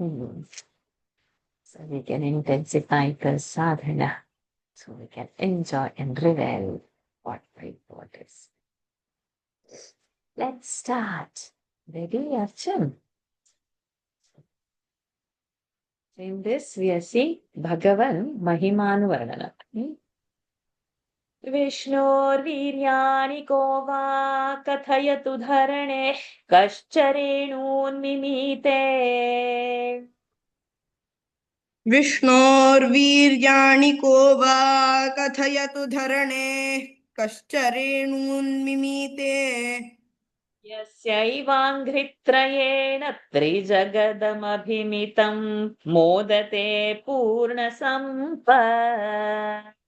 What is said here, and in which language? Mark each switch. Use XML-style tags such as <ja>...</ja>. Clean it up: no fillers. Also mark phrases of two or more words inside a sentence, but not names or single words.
<en>So we can intensify the sadhana, so we can enjoy and revel what is. Let's start. Ready, Archam? In this we are seeing Bhagavan Mahimanu Varnana.</en> <sa>विष्णुर्वीर्याणि को वा कथयतु धरणे कश्चरेणून्मिमीते. विष्णोर्वीर्याणि को वा कथयतु धरणे कश्चरेणून्मिमीते यस्यैवाङ्घ्रित्रयेण त्रिजगदमभिमितं मोदते पूर्णसम्पत्।</sa>